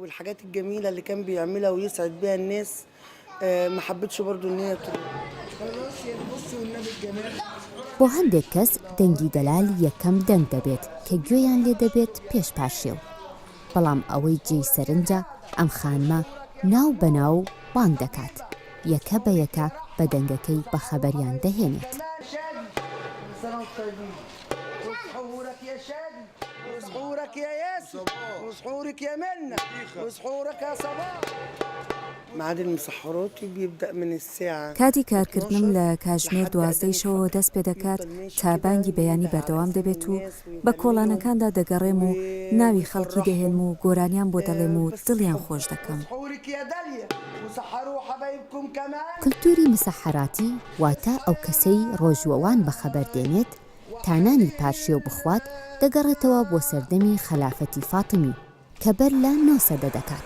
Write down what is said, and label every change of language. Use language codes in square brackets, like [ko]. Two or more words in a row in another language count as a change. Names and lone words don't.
[ckb] بۆ هەندێک کەس دەنگی دەلال یەکەم دەنگ دەبێت کە گوێیان لێ دەبێت پێش پاشێو. بەڵام ئەوەی جێی سەرنجە ئەم خانمە ناو بەناو بانگ دەکات یەکە بە یەکە بە دەنگەکەی بە خەبەریان دەهێنێت. [ar] وسحورك يا ياسر وسحورك يا منى وسحورك يا صباح. ميعاد المسحراتي بيبدأ من الساعة. [ckb] کاتی کارکردنم لە کاتژمێر 12 دەست پێ دەکات تا بانگی بەیانی بەردەوام دەبێت و بە کۆڵانەکاندا دەگەڕێم و ناوی خەڵکی دەهێنم و گۆرانیان بۆ دەڵێم و دڵیان خۆش دەکەم. کللتوری مسەحەراتی واتە ئەو کەسەی ڕۆژوەوان بەخەبەر دێنێت تانانی پارشێ و بخوات دەگەڕێتەوە بۆ سەردەمی خەلافەتی فاتمی کە بەر لە 9 سەدە دەکات.